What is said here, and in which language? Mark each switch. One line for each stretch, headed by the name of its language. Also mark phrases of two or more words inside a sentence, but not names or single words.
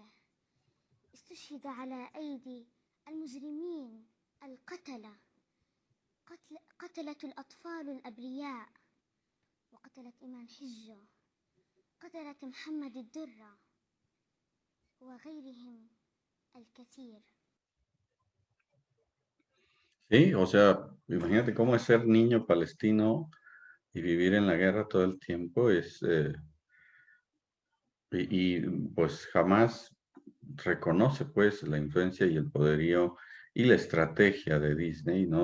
Arabic: استشهد على أيدي المجرمين القتلة، قتلة الأطفال الأبرياء، وقتلة إمام حجة، قتلة محمد الدرة وغيرهم الكثير.
Spanish: Sí, o sea, imagínate cómo es ser niño palestino y vivir en la guerra todo el tiempo pues jamás reconoce pues la influencia y el poderío y la estrategia de Disney, ¿no?